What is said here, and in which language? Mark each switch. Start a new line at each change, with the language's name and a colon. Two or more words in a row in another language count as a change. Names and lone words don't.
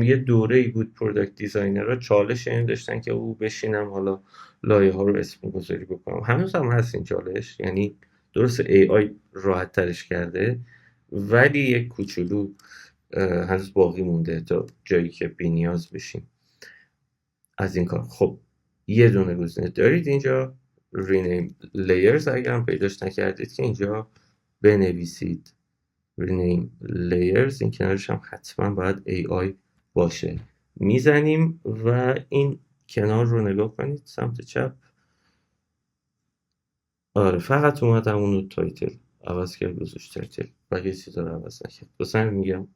Persian: یه دوره ای بود پروداکت دیزاینرها چالش این داشتن که او بشینم حالا لایه ها رو اسم گذاری بکنم. هنوز هم هست این چالش، یعنی درست AI راحت ترش کرده ولی یک کوچولو هنوز باقی مونده تا جایی که بی‌نیاز بشیم از این کار. خب یه دونه گزینه دارید اینجا
English: rename layers،
Persian: اگر هم پیداش نکردید که اینجا بنویسید
English: rename layers،
Persian: این کنارش هم حتما باید AI باشه. میزنیم و این کنار رو نگاه کنید سمت چپ. آره فقط اومدم اونو تایتل عوض کرد گذاشت تایتل، بقیه چیزا رو عوض نکرد.